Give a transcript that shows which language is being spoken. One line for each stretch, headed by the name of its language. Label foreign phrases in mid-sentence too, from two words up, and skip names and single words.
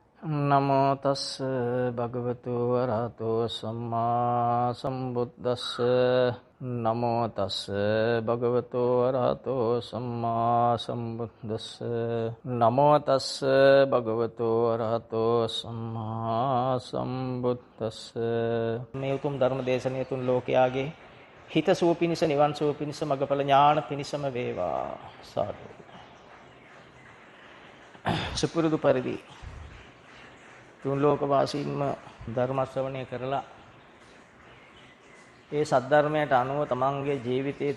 Pali: නමෝ තස්ස භගවතු වරහතෝ සම්මා සම්බුද්දස්ස නමෝ තස්ස භගවතු වරහතෝ සම්මා සම්බුද්දස්ස නමෝ තස්ස භගවතු වරහතෝ සම්මා සම්බුද්දස්ස
Sinhala: මේ උතුම් ධර්ම දේශනාව තුන් ලෝකයාගේ හිත සුව පිණිස නිවන් සුව පිණිස මඟඵල ඥාන පිණිසම වේවා සාදු. සුපුරුදු පරිදි තුන් ලෝක වාසීන්ම ධර්ම ශ්‍රවණය කරලා ඒ සද්ධර්මයට අනුව තමන්ගේ ජීවිතයේ